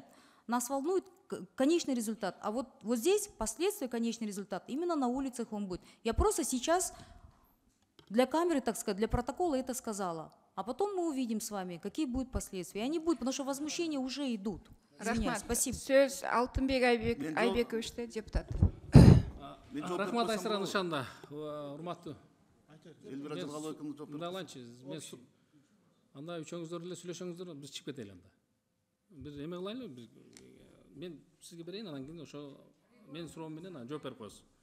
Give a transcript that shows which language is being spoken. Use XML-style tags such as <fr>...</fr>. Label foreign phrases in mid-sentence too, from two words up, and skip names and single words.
<ru>Нас волнует конечный результат. А вот здесь последствия, конечный результат, именно на улицах он будет. Я просто сейчас для камеры, так сказать, для протокола это сказала. А потом мы увидим с вами, какие будут последствия. И они будут, потому что возмущения уже идут. Извиняюсь, спасибо.</ru> <ky>Сөз Алтынбек Айбековичте, депутат. Рахмат Айсара Нышанова, урматтуу. Мындайланчы, анда үчөөңүздөр эле сүйлөшөңүздөр, биз чыгып кетели анда. Бир эме кылайлыбы, мен сизге берейин, анан кийин ошо менин суроом менен жооп берип коесуз.</ky>